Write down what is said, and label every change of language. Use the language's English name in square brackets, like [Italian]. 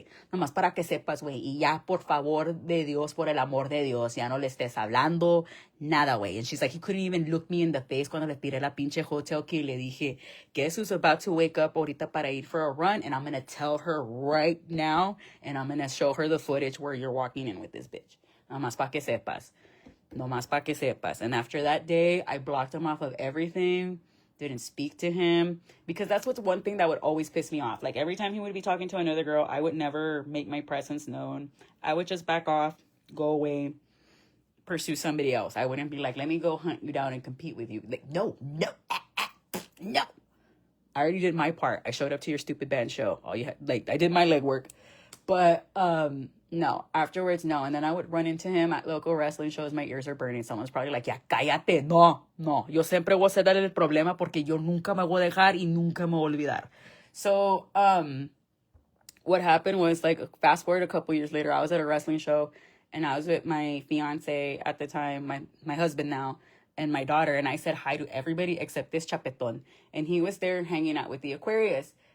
[Spanish] Nomás para que sepas, güey. Y ya, por favor de Dios, por el amor de Dios, ya no le estés hablando nada, güey. [English] And she's like, he couldn't even look me in the face [Spanish] cuando le tiré la pinche [English] hotel key. [Spanish] Le dije, [English] guess who's about to wake up [Spanish] ahorita para ir [English] for a run? And I'm going to tell her right now, and I'm going to show her the footage where you're walking in with this bitch. [Spanish] Nomás pa que sepas. [English] And after that day, I blocked him off of everything. Didn't speak to him, because that's what's one thing that would always piss me off. Like, every time he would be talking to another girl, I would never make my presence known. I would just back off, go away, pursue somebody else. I wouldn't be like, let me go hunt you down and compete with you. Like, no. I already did my part. I showed up to your stupid band show. All you had, like, I did my legwork. But no, afterwards, no. And then I would run into him at local wrestling shows. My ears are burning. Someone's probably like, [Spanish] ya cállate. [English] No. [Spanish] Yo siempre voy a ser el problema, porque yo nunca me voy a dejar y nunca me voy a olvidar. [English] So, what happened was, like, fast forward a couple years later, I was at a wrestling show, and I was with my fiance at the time, my husband now, and my daughter. And I said hi to everybody except this chapeton. And he was there hanging out with the Aquarius.